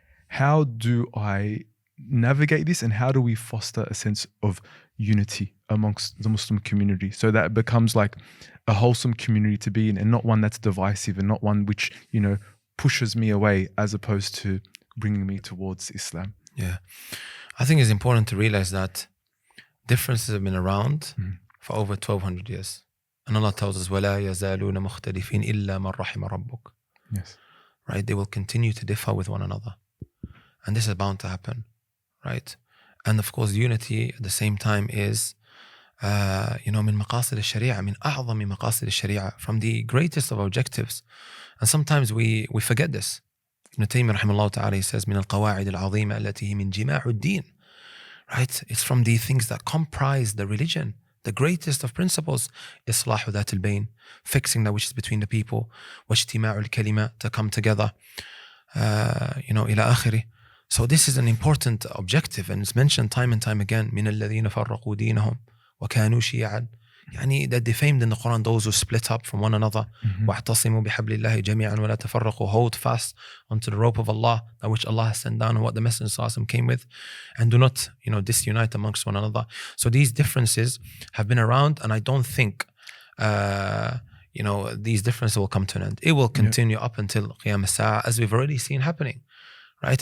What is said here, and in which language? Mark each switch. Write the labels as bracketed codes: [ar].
[en] How do I navigate this, and how do we foster a sense of unity amongst the Muslim community so that it becomes like a wholesome community to be in, and not one that's divisive, and not one which, you know, pushes me away as opposed to bringing me towards Islam? Yeah. I think it's important to realize that differences have been around for over 1200 years. And Allah tells us, [ar] وَلَا يَزَالُونَ مُخْتَلِفِينَ إِلَّا مَنْ رَحِمَ رَبُّكَ. [en] Yes. Right? They will continue to differ with one another. And this is bound to happen. Right? And of course, unity at the same time is, [ar] من مقاصد الشريعة, من أعظم مقاصد الشريعة, [en] from the greatest of objectives. And sometimes we forget this. Ibn Taymiyyah rahimahullah ta'ala, he says, [ar] من القواعد العظيمة التي هي من جماع الدين. [en] Right? It's from the things that comprise the religion. The greatest of principles, [ar] إصلاح ذات البين, [en] fixing that which is between the people, [ar] واجتماع الكلمة, [en] to come together, [ar] إلى آخره. [en] So this is an important objective, and it's mentioned time and time again. [ar] من الذين فرقوا دينهم وكانوا شيعا. [en] يعني that defamed in the Quran those who split up from one another. [ar] واعتصموا بحبل الله جميعا ولا تفرقوا. [en] Hold fast onto the rope of Allah, that which Allah has sent down and what the Messenger ﷺ came with, and do not, disunite amongst one another. So these differences have been around, and I don't think, these differences will come to an end. It will continue up until Qiyam as-Sa'ah, as we've already seen happening. Right?